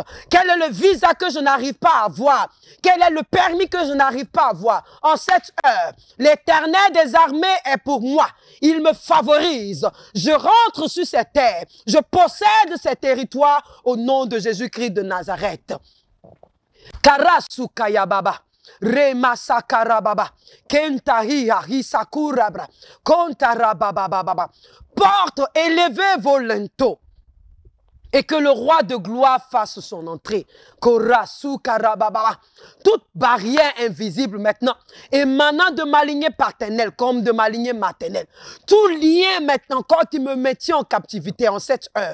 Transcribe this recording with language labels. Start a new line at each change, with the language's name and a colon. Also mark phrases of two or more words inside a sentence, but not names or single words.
French: Quel est le visa que je n'arrive pas à avoir? Quel est le permis que je n'arrive pas à avoir? En cette heure, l'Éternel des armées est pour moi. Il me favorise. Je rentre sur ces terres. Je possède ces territoires au nom de Jésus-Christ de Nazareth. Karasu Kayababa. Remasa Karababa. Kentahia Hisakurabra. Kontarababa. Porte, élevez vos linteaux. Et que le roi de gloire fasse son entrée. Korasu Karababa. Toute barrière invisible maintenant, émanant de ma lignée paternelle comme de ma lignée maternelle. Tout lien maintenant, quand il me maintient en captivité en cette heure.